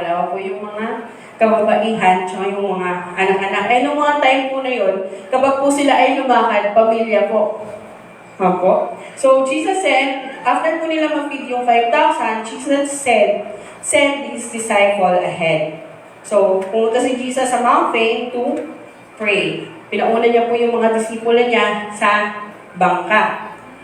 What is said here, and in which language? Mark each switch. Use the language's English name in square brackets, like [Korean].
[Filipino] Wala po yung mga kababaihan, tsaka yung mga anak-anak. Eh, nung mga time po na yun, kapag po sila ay lumakad, pamilya po. Opo. [English] So, Jesus said, after [Filipino] po nila mag-feed yung [English] 5,000, Jesus said, send His disciple ahead. [Filipino] So, pumunta si Jesus sa [English] mountain to pray. [Filipino] Pinauna niya po yung mga disipulo niya sa bangka.